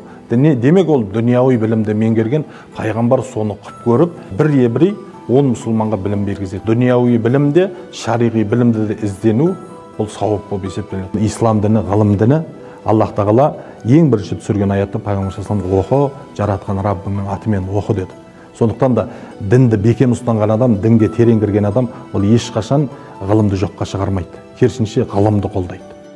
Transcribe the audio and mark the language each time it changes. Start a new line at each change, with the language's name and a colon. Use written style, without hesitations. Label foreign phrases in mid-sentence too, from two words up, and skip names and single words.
Kazakh: Демек ол дүнияуи білімді меңгерген, пайғамбар соны құп көріп, бір 10 мұсылманға білім бергізеді. Дүнияуи білімде, шариғи білімді де іздену, ол сауап болып есептеледі. Ислам діні, ғылым діні, Аллах тағала ең бірінші түсірген аятта пайғамбар
Arabic: صلى الله عليه وسلم,
Kazakh: оқы, жаратқан Раббыңның атымен оқы деді. Сондықтан да дінді бекем ұстанған адам, дінге терең кірген адам, ол ешқашан ғылымды жоққа шығармайды. Керісінше ғылымды қолдайды.